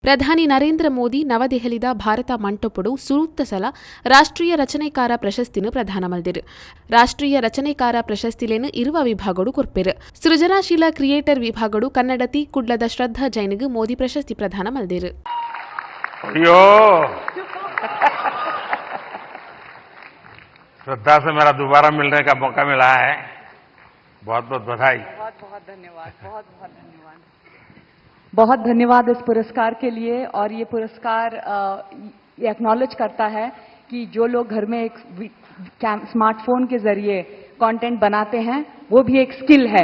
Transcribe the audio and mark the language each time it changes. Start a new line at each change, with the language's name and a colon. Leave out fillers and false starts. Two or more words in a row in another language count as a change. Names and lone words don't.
Tulu: ಪ್ರಧಾನಿ ನರೇಂದ್ರ ಮೋದಿ ನವದೆಹಲಿದ ಭಾರತ ಮಂಟಪಡು ಸೂಕ್ತ ಸಲ ರಾಷ್ಟ್ರೀಯ ರಚನೆಕಾರ ಪ್ರಶಸ್ತಿನು ಪ್ರದಾನ ಮಲ್ದಿರು. ರಾಷ್ಟ್ರೀಯ ರಚನೆಕಾರ ಪ್ರಶಸ್ತಿಲೇನು ಇರುವ ವಿಭಾಗಡು ಕೊರ್ಪೆರು. ಸೃಜನಶೀಲ ಕ್ರಿಯೇಟರ್ ವಿಭಾಗಡು ಕನ್ನಡತಿ ಕುಡ್ಲದ ಶ್ರದ್ಧಾ ಜೈನ್ಗೆ ಮೋದಿ ಪ್ರಶಸ್ತಿ ಪ್ರದಾನ ಮಲ್ದಿರು.
Hindi: अयो श्रद्धा से मेरा दोबारा मिलने का मौका मिला है. बहुत बहुत बधाई. बहुत बहुत धन्यवाद. बहुत बहुत धन्यवाद. बहुत धन्यवाद इस पुरस्कार के लिए. और ये पुरस्कार ये एक्नॉलेज करता है कि जो लोग घर में एक स्मार्टफोन के जरिए कंटेंट बनाते हैं वो भी एक स्किल है.